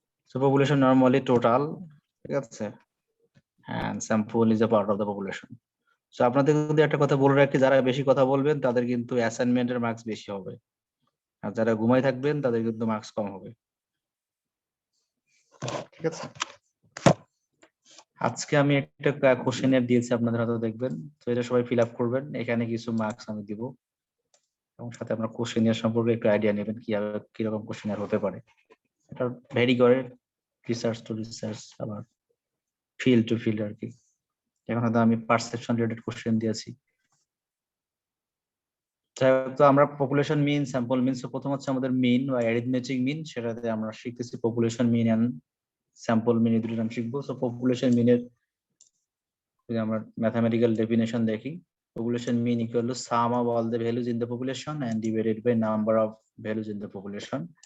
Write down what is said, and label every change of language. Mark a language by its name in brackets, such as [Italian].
[English] So population normally total, ঠিক আছে, and sample is a part of the population. [Bangla] So আপনাদের যদি একটা কথা বলে রাখি, যারা বেশি কথা বলবেন তাদের কিন্তু অ্যাসাইনমেন্টের মার্কস বেশি হবে, আর যারা ঘুমাই থাকবেন তাদের কিন্তু মার্কস কম হবে, ঠিক আছে। আজকে আমি একটা কোশ্চেনের দিয়েছি আপনাদের হাতে, দেখবেন। তো এটা সবাই ফিল আপ করবেন, এখানে কিছু মার্কস আমি দিব। এবং সাথে আমরা কোশ্চেনিয়ার সম্পর্কে একটু আইডিয়া নেবেন কিরকম কোশ্চেনিয়ার হতে পারে। এটা ভেরি করে রিসার্চ টু রিসার্চ, আবার ফিল্ড টু ফিল্ড আর কি। এখন হয়তো আমি পারসেপশন রিলেটেড কোশ্চেন দিয়েছি। তো আমরা পপুলেশন মিন, স্যাম্পল মিন, প্রথম হচ্ছে আমাদের মিন বা অ্যারিথমেটিক মিন, সেটাতে আমরা শিখতেছি পপুলেশন মিন এন্ড স্যাম্পল মিন, এই দুটো নাম শিখবো। [English] so [Bangla] পপুলেশন মিনের যদি আমরা ম্যাথমেটিক্যাল ডেফিনেশন দেখি, [English] population mean equal to sum of all the values in the population and divided by number of values in the population.